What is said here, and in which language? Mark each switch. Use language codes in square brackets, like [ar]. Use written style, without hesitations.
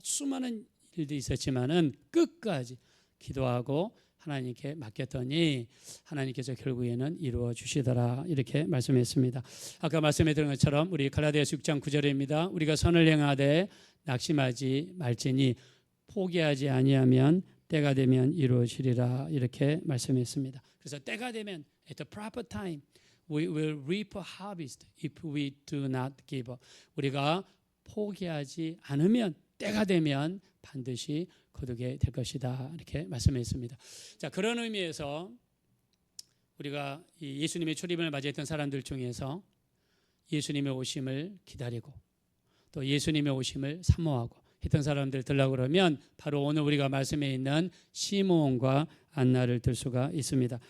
[ko] 수많은 일도 있었지만은 끝까지 기도하고 하나님께 맡겼더니 하나님께서 결국에는 이루어 주시더라 이렇게 말씀했습니다. 아까 말씀드린 것처럼 우리 갈라디아서 6장 9절입니다. 우리가 선을 행하되 낙심하지 말지니 포기하지 아니하면 때가 되면 이루어지리라 이렇게 말씀했습니다. 그래서 때가 되면 [en] at the proper time we will reap a harvest if we do not give up. [ko] 우리가 포기하지 않으면 때가 되면 반드시 거두게 될 것이다 이렇게 말씀했습니다. 자, 그런 의미에서 우리가 이 예수님의 초림을 맞이했던 사람들 중에서 예수님의 오심을 기다리고 또 예수님의 오심을 사모하고 했던 사람들 들라고 그러면 바로 오늘 우리가 말씀에 있는 시므온과 안나를 들 수가 있습니다.